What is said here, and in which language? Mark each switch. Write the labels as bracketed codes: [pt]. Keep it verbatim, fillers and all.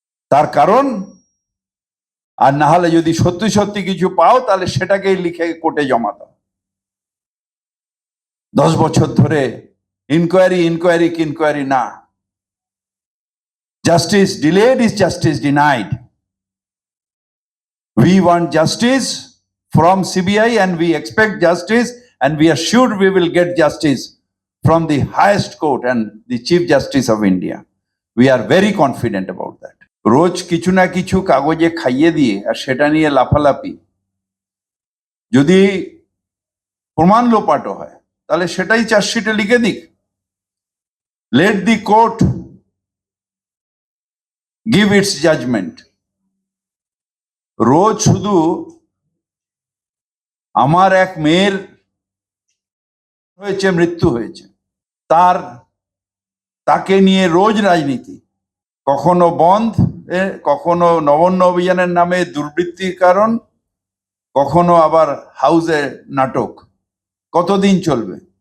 [bn] তার কারণ, আর না হলে যদি সত্যি সত্যি কিছু পাও তাহলে সেটাকেই লিখে কোর্টে জমা দাও। দশ বছর ধরে ইনকোয়ারি ইনকোয়ারি ইনকোয়ারি না, [en] Justice delayed is justice denied. We want justice from CBI and we expect justice and we are sure we will get justice from the highest court and the Chief Justice of India. We are very confident about that. [bn] রোজ কিছু না কিছু কাগজে খাইয়ে দিয়ে আর সেটা নিয়ে লাফালাফি, যদি প্রমাণ লোপাটো হয় তাহলে সেটাই চার্জশিটে লিখে দিক। [en] Let the court give its judgment. [bn] রোজ শুধু আমার এক মেয়ের হয়েছে, মৃত্যু হয়েছে, তার তাকে নিয়ে রোজ রাজনীতি, কখনো বন্ধ, কখনো নবান্ন অভিযানের নামে দুর্বৃত্তির কারণ, কখনো আবার হাউসে নাটক। কতদিন চলবে?